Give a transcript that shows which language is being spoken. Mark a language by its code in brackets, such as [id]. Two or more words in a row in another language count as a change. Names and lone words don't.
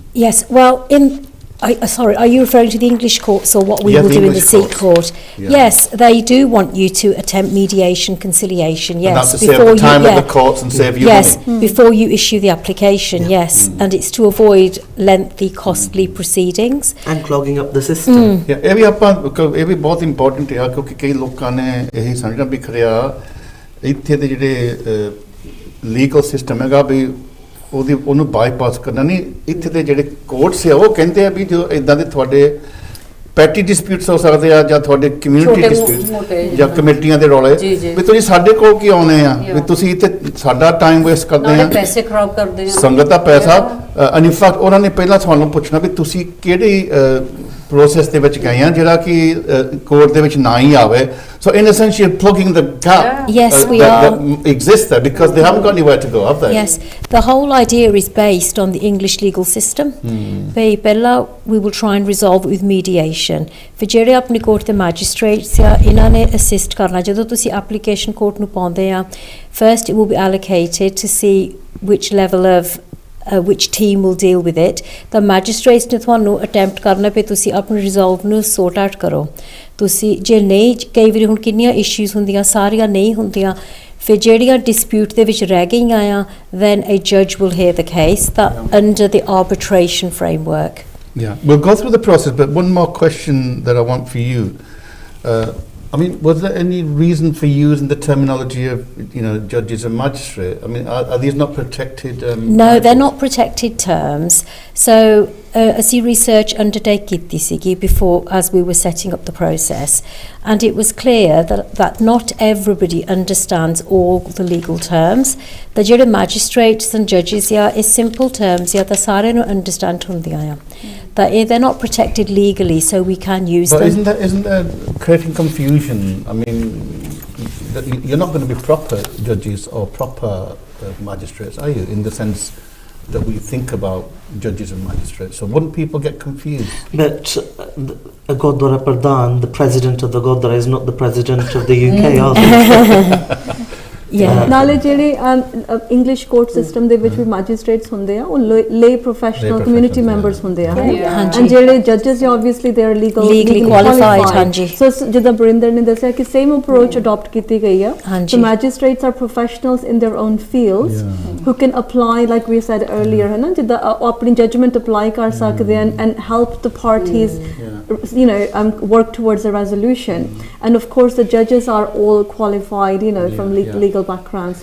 [en] Yes, well, sorry, are you referring to the English courts or what we Yeah, will the do in the English Sikh courts. court? Yeah. Yes, they do want you to attempt mediation, conciliation, yes. And that's to save the time at the courts and save you yes, money. before you issue the application, yes. And it's to avoid lengthy, costly proceedings. And clogging up the system. Yeah, [pa] ਇਹ ਵੀ ਆਪਾਂ ਇਹ ਵੀ ਬਹੁਤ ਇੰਪੋਰਟੈਂਟ ਹੈ ਕਿਉਂਕਿ ਕਈ ਲੋਕਾਂ ਨੇ ਇਹੀ ਸਮਝਣਾ ਵੀ ਖਰਿਆ ਇੱਥੇ ਦੇ ਜਿਹੜੇ [en] legal system [pa] ਹੈਗਾ ਵੀ ਉਹਨੂੰ ਬਾਈਪਾਸ ਕਰਨਾ ਨਹੀਂ ਇੱਥੇ ਦੇ ਜਿਹੜੇ ਕੋਰਟਸ ਆ ਉਹ ਕਹਿੰਦੇ ਆ ਵੀ ਜੋ ਇਦਾਂ ਦੇ ਤੁਹਾਡੇ [en] petty disputes [pa] ਹੋ ਸਕਦੇ ਆ ਜਾਂ ਤੁਹਾਡੇ ਕਮਿਊਨਿਟੀ ਛੋਟੇ ਡਿਸਪਿਊਟਸ ਮੋਟੇ ਜਾਂ ਕਮੇਟੀਆਂ ਦੇ ਰੌਲੇ ਜੀ, ਜੀ। ਵੀ ਤੁਸੀਂ ਸਾਡੇ ਕੋਲ ਕੀ ਆਉਨੇ ਆ ਵੀ [en] Yeah. [pa] ਤੁਸੀਂ ਇੱਥੇ ਸਾਡਾ ਟਾਈਮ ਵੇਸਟ ਕਰਦੇ ਨਾਲੇ ਆ ਪੈਸੇ ਖਰਾਬ ਕਰਦੇ ਆ ਸੰਗਤ ਦਾ ਪੈਸਾ ਇਨਫੈਕਟ ਉਹਨਾਂ ਨੇ ਪਹਿਲਾਂ ਤੁਹਾਨੂੰ ਪੁੱਛਣਾ ਵੀ ਤੁਸੀਂ ਕਿਹੜੀ process ਦੇ ਵਿੱਚ ਗਏ ਆ ਜਿਹੜਾ ਕਿ ਕੋਰਟ ਦੇ ਵਿੱਚ ਨਾ ਹੀ ਆਵੇ [en] so in a sense you're plugging the gap Yes, we that are. exists there because they haven't got anywhere to go, have they? Yes, the whole idea is based on the English legal system. Bhai ਪਹਿਲਾ we will try and resolve it with mediation. [pa] ਫਿਰ ਜਿਹੜੇ ਆਪਣੀ ਕੋਰਟ ਦੇ ਮੈਜਿਸਟ੍ਰੇਟਸ ਆ ਇਹਨਾਂ ਨੇ ਅਸਿਸਟ ਕਰਨਾ ਜਦੋਂ ਤੁਸੀਂ ਐਪਲੀਕੇਸ਼ਨ ਕੋਰਟ ਨੂੰ ਪਾਉਂਦੇ ਆ [en] first it will be allocated to see which level of which team will deal with it. The magistrates [pa] ਨੇ ਤੁਹਾਨੂੰ attempt ਕਰਨਾ ਪਏ ਤੁਸੀਂ ਆਪਣੀ resolve ਨੂੰ [en] sort out [pa] ਕਰੋ ਤੁਸੀਂ ਜੇ ਨਹੀਂ ਕਈ ਵਾਰੀ ਹੁਣ ਕਿੰਨੀਆਂ issues ਹੁੰਦੀਆਂ ਸਾਰੀਆਂ ਨਹੀਂ ਹੁੰਦੀਆਂ ਫਿਰ ਜਿਹੜੀਆਂ dispute ਦੇ ਵਿੱਚ ਰਹਿ ਗਈਆਂ ਆ [en] then a judge will hear the case that under the arbitration framework. Yeah, we'll go through the process, but one more question that I want for you. I mean, was there any reason for using the terminology of, judges and magistrate? I mean, are these not protected? No, they're not protected terms. So, [pa] ਅਸੀਂ research undertake ਕੀਤੀ ਸੀਗੀ [en] before as we were setting up the process, and it was clear that not everybody understands all the legal terms. The ਜਿਹੜੇ magistrates and judges is simple terms [pa] ਤਾਂ ਸਾਰਿਆਂ ਨੂੰ [en] understand [pa] ਹੁੰਦੀਆਂ ਆ. [en] That they're not protected legally, so we can use but them. Isn't that creating confusion? I mean, you're not going to be proper judges or proper magistrates, are you? In the sense that we think about judges and magistrates. So wouldn't people get confused? But a Gurdwara Pradhan, the president of the Gurdwara, is not the president of the UK, are they? [pa] ਨਾਲੇ ਜਿਹੜੇ [en] English court system [pa] ਦੇ ਵਿੱਚ ਵੀ ਮੈਜਿਸਟ੍ਰੇਟਸ ਹੁੰਦੇ ਆ ਉਹ [en] lay professional community members [pa] ਹੁੰਦੇ ਆ ਐਂਡ ਜਿਹੜੇ ਜੱਜਸ ਆ [en] obviously they are legally qualified [pa] ਹਾਂਜੀ ਸੋ ਜਿੱਦਾਂ ਬਰਿੰਦਰ ਨੇ ਦੱਸਿਆ ਕਿ [en] same approach adapt [pa] ਕੀਤੀ ਗਈ ਆ ਸੋ [en] magistrates are professionals in their own fields who can apply like we said earlier [pa] ਹੈ ਨਾ ਜਿੱਦਾਂ ਆਪਣੀ ਜਜਮੈਂਟ ਅਪਲਾਈ ਕਰ ਸਕਦੇ ਹਨ [en] and help the parties work towards a resolution and of course the judges are all qualified from legal backgrounds.